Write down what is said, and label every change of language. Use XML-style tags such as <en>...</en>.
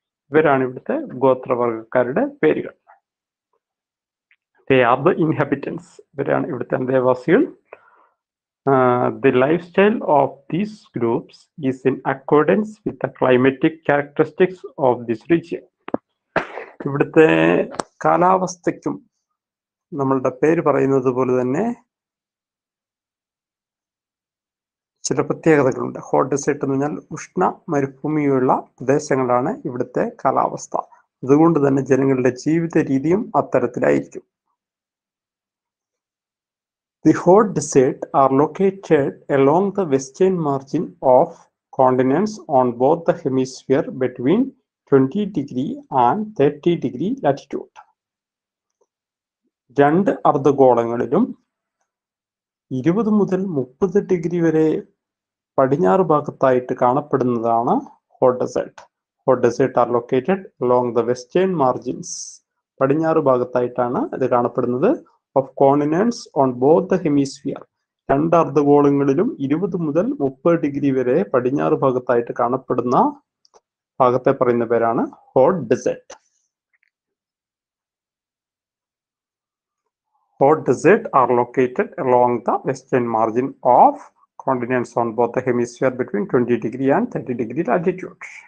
<ml>ഇവരാണ് ഇവിടുത്തെ ഗോത്രവർഗക്കാരുടെ പേരുകൾ.</ml> <en>They are the inhabitants.</en> <ml>ഇവരാണ് ഇവിടുത്തെ അന്തേവാസികൾ.</ml> <en>The lifestyle of these groups is in accordance with the climatic characteristics of this region.</en> <ml>ഇവിടുത്തെ കാലാവസ്ഥയ്ക്കും നമ്മളുടെ പേര് പറയുന്നത് പോലെ തന്നെ ചില പ്രത്യേകതകളുണ്ട്. ഹോട്ട് ഡെസേർട്ട് എന്ന് പറഞ്ഞാൽ ഉഷ്ണ മരുഭൂമിയുള്ള പ്രദേശങ്ങളാണ് ഇവിടുത്തെ കാലാവസ്ഥ. അതുകൊണ്ട് തന്നെ ജനങ്ങളുടെ ജീവിത രീതിയും അത്തരത്തിലായിരിക്കും.</ml> <en>The hot desert are located along the western margin of continents on both the hemisphere between 20 degree and 30 degree latitude.</en> <ml>2 അർദ്ധഗോളങ്ങളിലും 20 മുതൽ 30 ഡിഗ്രി വരെ പടിഞ്ഞാറ് ഭാഗത്തായിട്ട് കാണപ്പെടുന്നതാണ് hot desert.</ml> <en>Hot desert are located along the western margins.</en> <ml>പടിഞ്ഞാറ് ഭാഗത്തായിട്ടാണ് ഇത് കാണപ്പെടുന്നത്.</ml> <en>Of continents on both the hemisphere.</en> <ml>2 അർദ്ധഗോളങ്ങളിലും 20 മുതൽ 30 degree വരെ പടിഞ്ഞാറ് ഭാഗത്തായിട്ട് കാണപ്പെടുന്ന ഭാഗത്തെ പറയുന്ന പേരാണ് hot desert.</ml> <en>Hot desert are located along the western margin of continents on both the hemisphere between 20 degree and 30 degree latitude.</en>